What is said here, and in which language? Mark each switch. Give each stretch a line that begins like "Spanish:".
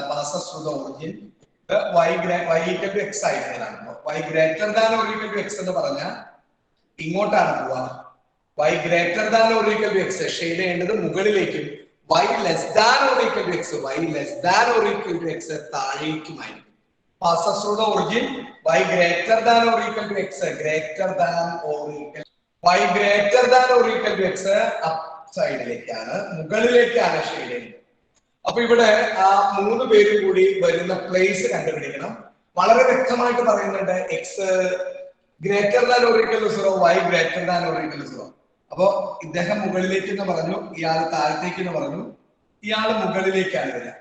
English: Passes through the origin y equal to x ആയിട്ടാണ്. Y greater than or equal to x
Malayalam: എന്ന് പറഞ്ഞാൽ ഇങ്ങോട്ടാണ് പോവാ.
English: y greater than or equal to x
Malayalam: shade ചെയ്യേണ്ടത് മുകളിലേക്കും,
English: y less than or equal to x, y less than or equal to x
Malayalam: താഴേക്കുമായിരിക്കും.
English: passes through the origin. Y greater than or equal to x, greater than or equal. Y greater than or equal to x upside ലേക്കാണ്,
Malayalam: മുകളിലേക്കാണ് shade ചെയ്യുന്നത്. അപ്പൊ ഇവിടെ ആ 3 പേരും കൂടി വരുന്ന place കണ്ടുപിടിക്കണം. വളരെ വ്യക്തമായിട്ട് പറയുന്നുണ്ട്
English: X greater than or equal to 0, y greater than or equal to 0.
Malayalam: അപ്പൊ ഇദ്ദേഹം മുകളിലേക്ക് എന്ന് പറഞ്ഞു, ഇയാൾ താഴത്തേക്ക് എന്ന് പറഞ്ഞു, ഇയാൾ മുകളിലേക്കാണ് വരിക.